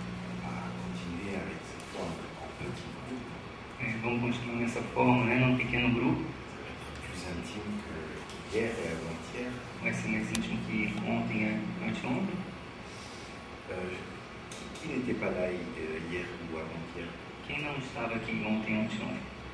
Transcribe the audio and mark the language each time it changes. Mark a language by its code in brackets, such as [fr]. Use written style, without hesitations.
[fr] On va continuer avec cette forme en petit groupe. [pt] Vamos continuar nessa forma, né, num pequeno grupo. [fr] Ça va être plus intime que hier et avant-hier. [pt] Vai ser mais íntimo que ontem e anteontem. [fr] Qui n'était pas là hier ou avant-hier? [pt] Quem não estava aqui ontem e anteontem?